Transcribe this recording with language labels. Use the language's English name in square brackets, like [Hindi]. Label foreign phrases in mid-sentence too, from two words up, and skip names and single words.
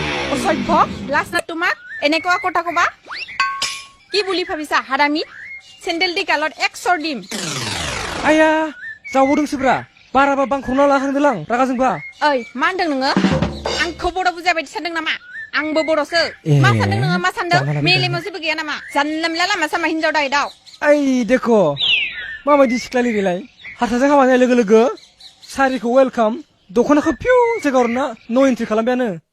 [Assamese] অসভ্য লাজ না তোমাক এনেকুৱা কথা কবা কি বুলি ভাবিছা হাৰামি চেন্ডেল দি গালত 100 দিম [Bodo] आया जावदोंसोब्रा बाराबा बांखौना लाहांदोलां रागा जोंबा ओइ मा होनदों नोङो आंखौ बर' बुजाय बायदि सानदों नामा आंबो बर'सो मा सानदों नोङो मा सानदों मेलेमाव जेबो गैया नामा जानला मोनला लामा सामा हिनजाव दायदाव ओइ देखो माबायदि सिख्ला लिरिलाय हारसाजों हाबा जानाय लोगो लोगो सारिखौ वेलकाम दख'नाखौ फिउ जायगायावना नो एन्ट्रि खालामबायानो